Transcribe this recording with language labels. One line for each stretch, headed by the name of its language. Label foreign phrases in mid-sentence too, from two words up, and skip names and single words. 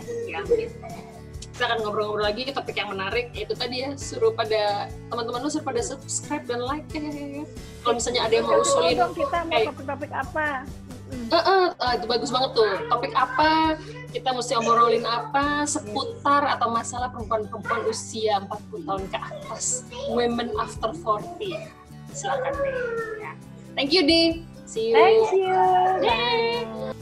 Indonesian: Kita akan ngobrol-ngobrol lagi ke topik yang menarik, yaitu tadi ya, teman-teman lu suruh pada subscribe dan like ya. Kalau misalnya ada yang mau usulin kita mau topik apa, itu bagus banget tuh. Topik apa, kita mesti ngobrolin apa seputar atau masalah perempuan-perempuan usia 40 tahun ke atas,
English: women after 40.
Indonesian: Silakan deh.
English: Thank you, Di. See you. Thank you. Bye.